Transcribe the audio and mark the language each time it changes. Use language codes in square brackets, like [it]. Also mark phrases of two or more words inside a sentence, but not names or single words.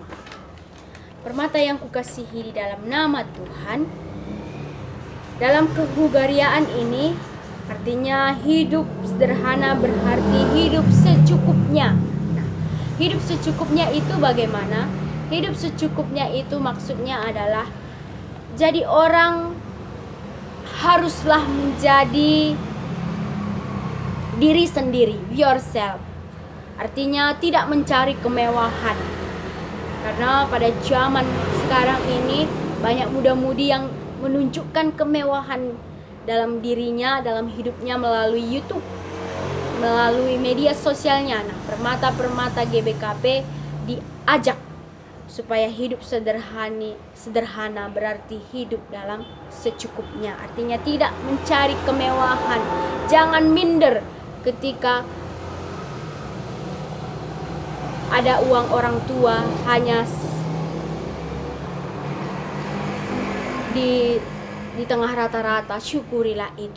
[id] Permata yang kukasihi di dalam nama Tuhan, dalam kehugariaan ini artinya hidup sederhana berarti hidup secukupnya. Nah, hidup secukupnya itu bagaimana? Hidup secukupnya itu maksudnya adalah jadi orang haruslah menjadi diri sendiri, [en] be yourself. [id] Artinya tidak mencari kemewahan. Karena pada zaman sekarang ini banyak muda-mudi yang menunjukkan kemewahan dalam dirinya, dalam hidupnya melalui YouTube, melalui media sosialnya. Nah, permata-permata GBKP diajak supaya hidup sederhana berarti hidup dalam secukupnya. Artinya tidak mencari kemewahan. Jangan minder ketika ada uang orang tua, hanya di tengah rata-rata, syukurilah itu.